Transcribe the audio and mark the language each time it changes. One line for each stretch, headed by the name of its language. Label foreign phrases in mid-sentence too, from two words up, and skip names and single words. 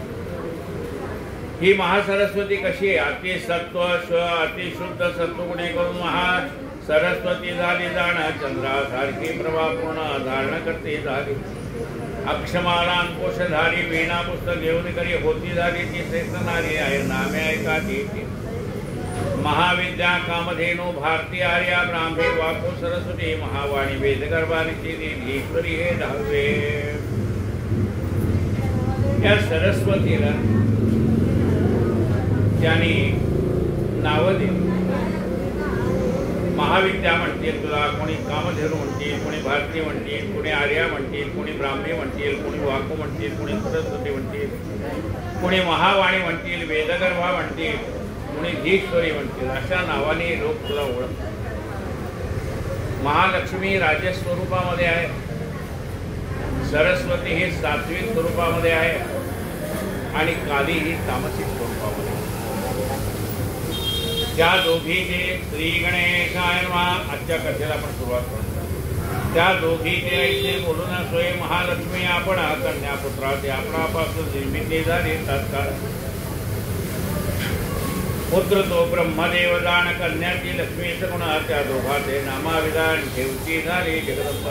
Marathi: ही महासरस्वती कशी आहे अतिसत्व अतिशुद्ध सत्वगुणे करून महासरस्वती झाली जाण चंद्रासारखी प्रभा पूर्ण धारण करते झाली। अक्षमाला अंकुशधारी वीणा पुस्तक घेऊन करी होती झाली ती श्रेष्ठ नारी आहे नामे ऐका ती महाविद्या कामधेनु भारती आर्या ब्राह्मी वाको सरस्वती महावाणी वेदगर्भाची ईश्वरी हे 10वे। या सरस्वतीला त्यांनी नाव दिली। महाविद्या म्हणतील तुला कोणी कामधेनु म्हणतील कोणी भारती म्हणतील कोणी आर्या म्हणतील कोणी ब्राह्मी म्हणतील कोणी वाको म्हणतील कोणी सरस्वती म्हणतील कोणी महावाणी म्हणतील वेदगर्भा म्हणतील कोणी ईश्वरी म्हणतील अशा नावाने लोक तुला ओळखतात। महालक्ष्मी राजस्वरूपामध्ये आहे सरस्वती ही सात्विक स्वरूपामध्ये आहे आणि काली ही तामसिक स्वरूपामध्ये त्या दोघीचे
Sanskrit: श्री गणेशाय नमः
Marathi: आजच्या कथेला आपण सुरुवात करतो। त्या दोघीचे ऐसे बोलून स्वयं महालक्ष्मी आपण कन्यापुत्राचे आपणापासून निर्मिती झाली तत्काळ पुत्र तो ब्रह्मदेव दान कन्याची लक्ष्मी सगुण त्या दोघाचे नामाविधान ठेवची झाली जगदंबा।